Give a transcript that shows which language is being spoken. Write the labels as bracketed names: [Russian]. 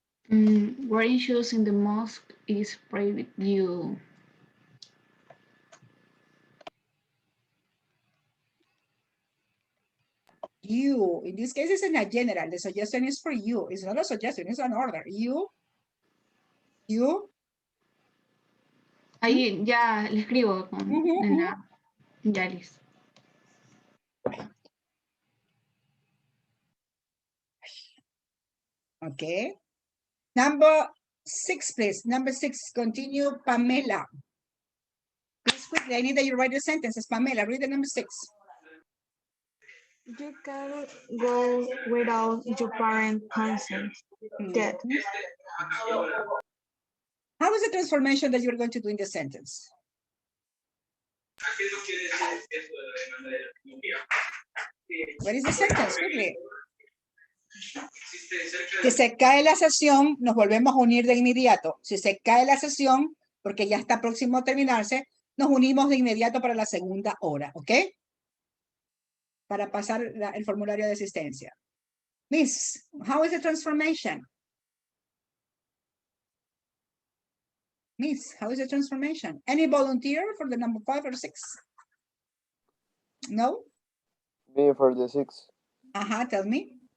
[English] Wearing shoes in the mosque is private. You. You, in this case, it's in a general. The suggestion is for you. It's not a suggestion, it's an order. You. [Spanish] Ahí ya le escribo en la, ya listo. [English] Okay. Number 6, please. Number 6, continue, Pamela. Please quickly, I need that you write the sentences. Pamela, read the number 6. You can go without your parent consent. Yet. How is the transformation that you're going to do in the sentence? What is the sentence? Quickly. [Spanish] Si se cae la sesión, nos volvemos a unir de inmediato. Si se cae la sesión, porque ya está próximo a terminarse, nos unimos de inmediato para la segunda hora, ¿ok? Para pasar el formulario de asistencia. [English] Miss, how is the transformation? Miss, how is the transformation? Any volunteer for the number 5 or 6? No? Me for the 6. Tell me.